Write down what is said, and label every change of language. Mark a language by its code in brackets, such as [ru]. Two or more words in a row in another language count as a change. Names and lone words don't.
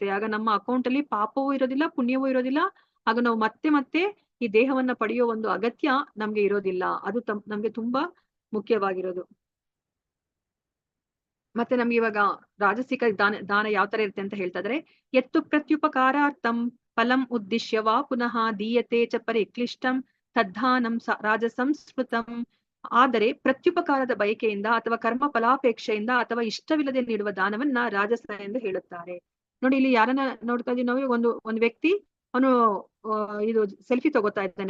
[kn] ಆಗ ನಮ್ಮ ಅಕೌಂಟ್ ಅಲ್ಲಿ ಪಾಪವೂ ಇರೋದಿಲ್ಲ, ಪುಣ್ಯವೂ ಇರೋದಿಲ್ಲ. ಆಗ ನಾವು ಮತ್ತೆ ಈ ದೇಹವನ್ನ ಪಡೆಯೋ ಒಂದು ಅಗತ್ಯ ನಮ್ಗೆ ಇರೋದಿಲ್ಲ. ಅದು ನಮ್ಗೆ ತುಂಬಾ ಮುಖ್ಯವಾಗಿರೋದು. ಮತ್ತೆ ನಮ್ಗೆ ಇವಾಗ ರಾಜಸಿಕ ದಾನ ಯಾವ ತರ ಇರುತ್ತೆ ಅಂತ ಹೇಳ್ತಾ ಇದ್ರೆ, [sa] ಎತ್ತು ಪ್ರತ್ಯುಪಕಾರಾರ್ಥಂ ಫಲಂ ಉದ್ದೇಶ್ಯ ವಾ ಪುನಃ ದೀಯತೆ ಚ ಪರಿಕ್ಲಿಷ್ಟಂ ತದ್ಧಾನಂ ರಾಜಸಂಸ್ಮೃತಂ. [kn] ಆದರೆ ಪ್ರತ್ಯುಪಕಾರದ ಬಯಕೆಯಿಂದ ಅಥವಾ ಕರ್ಮ ಫಲಾಪೇಕ್ಷೆಯಿಂದ ಅಥವಾ ಇಷ್ಟವಿಲ್ಲದೆ ನೀಡುವ ದಾನವನ್ನ ರಾಜಸ ಎಂದು ಹೇಳುತ್ತಾರೆ. ನೋಡಿ, ಇಲ್ಲಿ ಯಾರನ್ನ ನೋಡ್ತಾ ಇದೀವಿ ನಾವು, ಒಂದು ವ್ಯಕ್ತಿ ಅವನು ಇದು ಸೆಲ್ಫಿ ತಗೋತಾ ಇದ್ದಾನೆ.